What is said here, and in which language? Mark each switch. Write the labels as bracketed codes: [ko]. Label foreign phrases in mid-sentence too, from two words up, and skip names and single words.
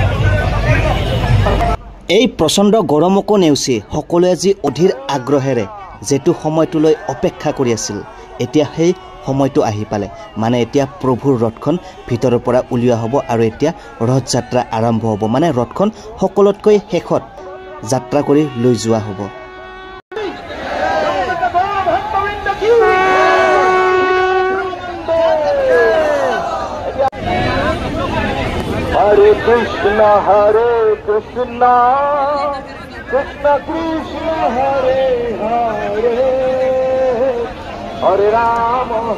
[as] এই প্ৰচণ্ড গৰমকো নেওচি সকলোৱে যি অধীৰ আগ্ৰহেৰে যেটো সময়টোলৈ অপেক্ষা কৰি আছিল এতিয়া সেই সময়টো আহি পালে মানে এতিয়া প্ৰভুৰ ৰথখন ভিতৰৰ পৰা উলিওৱা হ'ব আৰু এতিয়া ৰথ যাত্ৰা আৰম্ভ হ'ব মানে ৰথখন সকলোতকৈ শেষত যাত্ৰা কৰি লৈ যোৱা হ'ব [sa] हरे कृष्ण कृष्ण कृष्ण हरे हरे हरे राम